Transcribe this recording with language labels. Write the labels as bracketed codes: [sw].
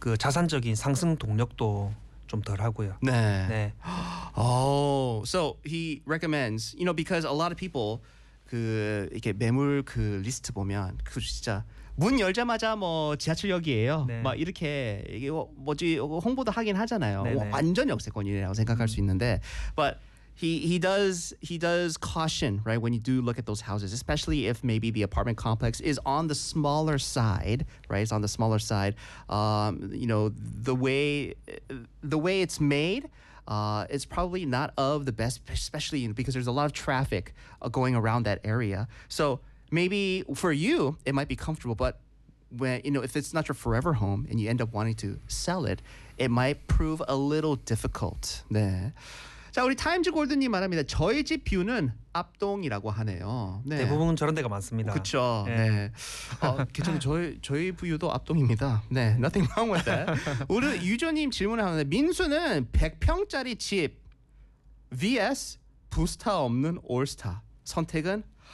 [ko] 그리고 그 자산적인 상승 동력도 좀 덜하고요. [en] 네. 네. Oh, so he recommends, you know, because a lot of people [ko] 그 이렇게 매물 그 리스트 보면 그 진짜. 문 열자마자 뭐 지하철역이에요. 네. 막 이렇게 이게 뭐지 홍보도 하긴 하잖아요. 네네. 완전 역세권이라고 생각할 수 있는데, [en] but he does caution right when you do look at those houses, especially if maybe the apartment complex is on the smaller side, right? It's on the smaller side. You know the way it's made. It's probably not of the best, especially because there's a lot of traffic going around that area. So. Maybe for you, it might be comfortable, but when you know if it's not your forever home and you end up wanting to sell it, it might prove a little difficult. [ko] 네. 자, 우리 타임즈 골드님 말합니다. 저희 집 뷰는 앞동이라고 하네요. 네. 대부분 저런 데가 많습니다. 그렇죠. 네. 네. 어, 괜찮아요. 저희 뷰도 앞동입니다. [en] 네, nothing wrong with that. [ko] 우리 유조님 질문을 하는데 민수는 100평짜리 집 vs 부스타 없는 올스타 선택은?